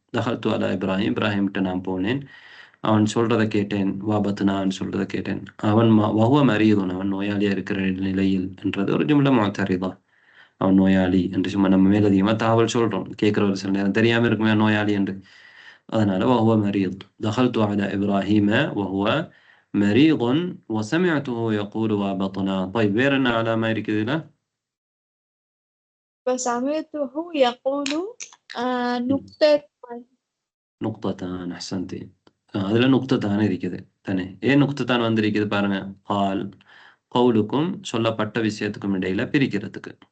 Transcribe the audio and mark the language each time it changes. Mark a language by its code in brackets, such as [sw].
[ta] தஹல்து அலா இப்ராஹிம், இப்ராஹிம்கிட்ட நான் போனேன், அவன் சொல்றதை கேட்டேன், வாபத்னான்னு சொல்றதை கேட்டேன், அவன் வஹுவ மரீதுன், அவன் நோயாளியா இருக்கிற நிலையில் என்றது ஒரு ஜும்லா முஅத்தரிதா. அவன் நோயாளி என்று சும்மா நம்ம மேலதிகமா தகவல் சொல்றோம், கேட்கிறவர் சில நேரம் தெரியாம இருக்குமே நோயாளி என்று. [ar] அதனால وهو مريض. دخلت على إبراهيم وهو مريض وسمعته يقول وبطنا. [ta] طيب வேற என்ன علامة இருக்குது இதுல? [ar] وسمعته يقول نقطتان. نقطتان أحسنتي. [ta] அதுல நுக்தத்தான் இருக்குது தானே. ஏன் நுக்தத்தான் வந்திருக்குது பாருங்க. قال கவுலுக்கும் சொல்லப்பட்ட விஷயத்துக்கும் இடையில பிரிக்கிறதுக்கு.